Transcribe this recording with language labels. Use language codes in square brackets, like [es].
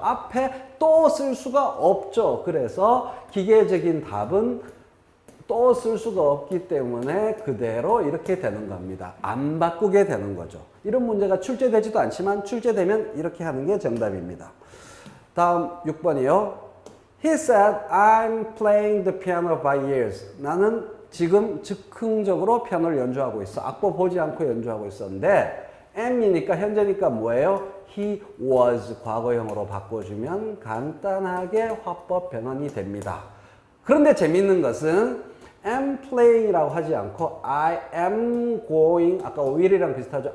[ko] 앞에 또 쓸 수가 없죠. 그래서 기계적인 답은 또 쓸 수가 없기 때문에 그대로 이렇게 되는 겁니다. 안 바꾸게 되는 거죠. 이런 문제가 출제되지도 않지만 출제되면 이렇게 하는 게 정답입니다. 다음 6번이요. [en] He said, I'm playing the piano by ears. [ko] 나는 지금 즉흥적으로 피아노를 연주하고 있어. 악보 보지 않고 연주하고 있었는데 am이니까 현재니까 뭐예요? [en] He was [ko] 과거형으로 바꿔주면 간단하게 화법 변환이 됩니다. 그런데 재밌는 것은 am playing이라고 하지 않고 [en] I am going, [ko] 아까 will이랑 비슷하죠.